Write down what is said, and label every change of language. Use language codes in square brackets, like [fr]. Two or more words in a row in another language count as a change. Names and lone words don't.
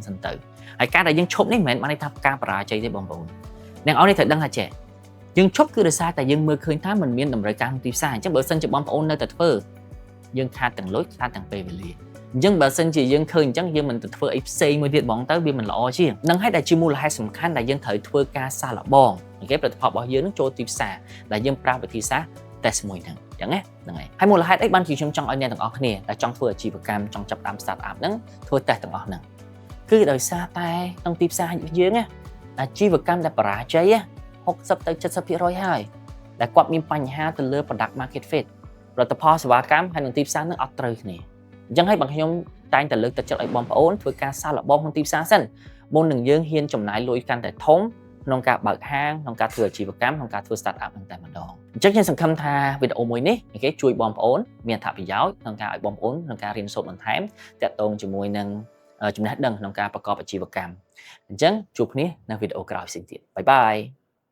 [km] សិនទៅហើយការដែលយើងឈប់នេះមិនមែនបានន័យថាការបរាជ័យទេបងប្អូនអ្នកនរនេះត្រូវដឹងថាចេះយើងឈប់គឺដោយសារតែយើងមើលឃើញថាมันមានតម្រូវការក្នុងទីផ្សារអញ្ចឹងបើសិនជាបងប្អូននៅតែធ្វើយើងខាតទាំងលុយខាតទាំងពេលវេលាអញ្ចឹងបើសិនជាយើងឃើញអញ្ចឹងយើងមិនទៅធ្វើអីផ្សេងមួយទៀត បងទៅវាមិនល្អជាងនឹងហើយដែលជាមូលហេតុសំខាន់ដែលយើងត្រូវធ្វើការសាកល្បងអូខេផលិតផលរបស់យើងនឹងចូលទីផ្សារដែលយើងប្រើវិធីសាស្ត្រ test មួយហ្នឹងអញ្ចឹងណាហ្នឹងហើយហើយមូលហេតុអីបានជាខ្ញុំចង់ឲ្យអ្នក ទាំងអស់គ្នាដែលចង់ធ្វើអាជីវកម្មចង់ចាប់ផ្ដើម [en] start up [km] ហ្នឹងធ្វើ test ទាំងអស់ហ្នឹងគឺដោយសារតែក្នុងទីផ្សារយើងណាអាជីវកម្មដែលបរាជ័ យ60ទៅ 70% ហើយដែលគាត់មានបញ្ហាទៅលើ [en] product market fit [km] ផលិតផលសេវាកម្មហើយនឹងទីផ្សារនឹងអត់ត្រូវ គ្នាអញ្ចឹងហើយបងខ្ញុំតែងតែលើកទឹកចិត្តឲ្យបងប្អូនធ្វើការសាកល្បងក្នុងទីផ្សារសិនមុននឹងយើងហ៊ានចំណាយលុយកាន់តែធំក្នុងការបើកហាងក្នុងការធ្វើអាជីវកម្មក្នុងការធ្វើ [en] start up [km] ហ្នឹងតែម្ដងអញ្ចឹងខ្ញុំសង្ឃឹមថាវីដេអូមួយនេះគេជួយបងប្អូនមានអត្ថប្រយោជន៍ក្នុងការឲ្យបងប្អូនក្នុងការរៀនសូត្របន្ថែមទាក់ទងជាមួយនឹងចំណេះដឹងក្នុងការប្រកបអាជីវកម្មអញ្ចឹងជួបគ្នានៅវីដេអូក្រោយផ្សេងទៀតបាយបាយ